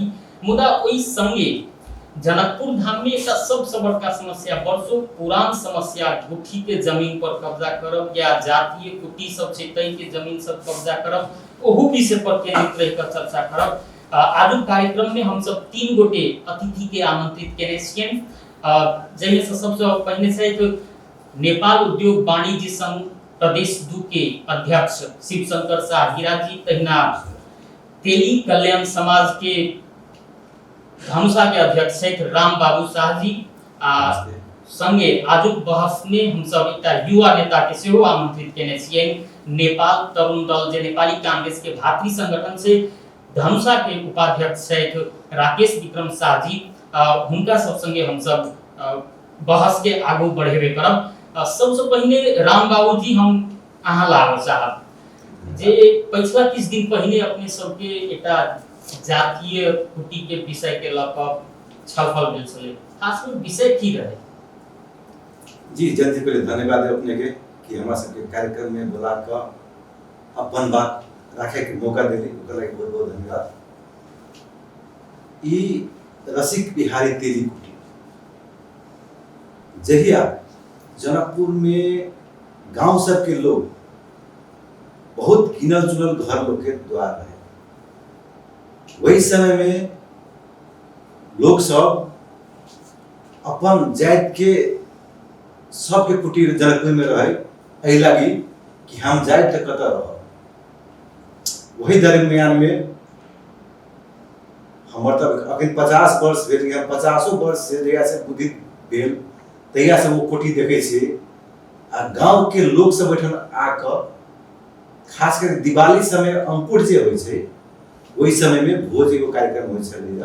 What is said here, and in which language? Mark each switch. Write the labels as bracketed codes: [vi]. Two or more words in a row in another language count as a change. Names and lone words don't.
[mai] मुदा ओहि संगे जनकपुर धाम में एक सबसे बड़का समस्या वर्षों पुरान समस्या गुठी के जमीन पर कब्जा करब या जातीय कुटी सब छै तै के जमीन सब कब्जा करब ओहू विषय पर केंद्रित रह कर चर्चा करब। आज कार्यक्रम में हम सब 3 गोटे अतिथि के आमंत्रित केने छियन, जैमे से सबसे पहले छै नेपाल उद्योग वाणिज्य संघ प्रदेश 2 के अध्यक्ष शिवशंकर शाह हीरा जी, तहिना तेली कल्याण समाज के धनुषा के अध्यक्ष छै राम बाबू शाह जी। संगे आजुक बहस में हम सब एकटा युवा नेता के सेहो आमंत्रित केने छियै। नेपाल तरुण दल जे नेपाली कांग्रेस के भातृ संगठन छै धनुषा के उपाध्यक्ष छै राकेश विक्रम शाह जी। हुनका सब संगे हम सब बहस के आगू बढ़ेबे करब। सबसे पहले राम बाबू जी हम अहाँ लाग चाहब जे पिछला किछ दिन पहले अपने सबके एकटा जातीय कुटी के विषय के लक छलफल भेल छलै, खास में विषय की रहे? जी जल्दी पहले धन्यवाद है अपने के कि हमरा सबके कार्यक्रम में बुला के अपन बात रखे के मौका देली, ओकरा के बहुत बहुत धन्यवाद। ई रसिक बिहारी तेली कुटी जहिया जनकपुर में गांव सब के लोग बहुत गिनल चुनल घर लोग के द्वार रहे। वही समय में लोग सब अपन जात के सबके कुटी जनकपुर में रहे, एहि लगी कि हम जात तक कत रह। वही दरमियान में हमर तब अखन 50 वर्ष भेल, हम 50 वर्ष से जहिया से बुद्धि भेल तहिया से वो कोठी देखे छे। आ गांव के लोग सब बैठन आकर खास कर दिवाली समय अंकुर जे होय छे ओहि समय में भोज एगो कार्यक्रम होय छले।